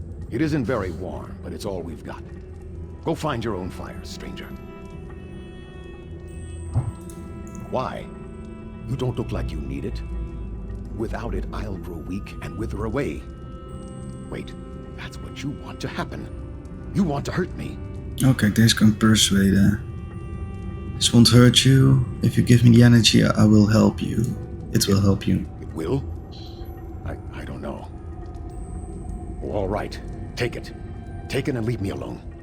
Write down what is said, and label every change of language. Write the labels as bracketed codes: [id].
[en] It isn't very warm, but it's all we've got. Go find your own fire, stranger. Why? You don't look like you need it. Without it, I'll grow weak and wither away. Wait, that's what you want to happen. You want to hurt me. [nl] Oh, kijk, deze kan ik persuaden. [en] This won't hurt you. If you give me the energy, I will help you. It will help you. It will? I don't know. All right, take it. Take it and leave me alone.